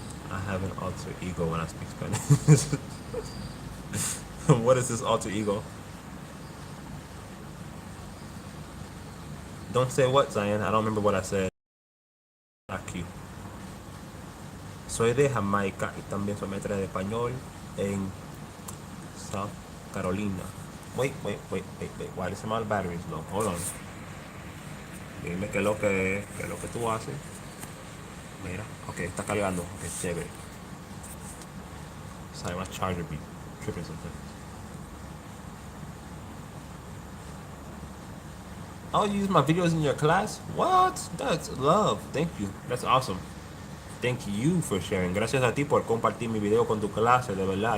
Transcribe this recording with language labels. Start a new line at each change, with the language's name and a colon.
English: I have an alter ego when I speak Spanish. What is this alter ego? Don't say what, Zion. I don't remember what I said.
Spanish: Aquí. Soy de Jamaica y también soy maestra de español en South Carolina.
English: Wait. Why is my batteries low? Hold on.
Spanish: Dime qué es lo que tú haces. Mira, ok, está cargando. Ok, chévere.
English: Sorry, my charger be tripping something. Oh, you use my videos in your class? What? That's love. Thank you. That's awesome. Thank you for sharing.
Spanish: Gracias a ti por compartir mi video con tu clase, de verdad.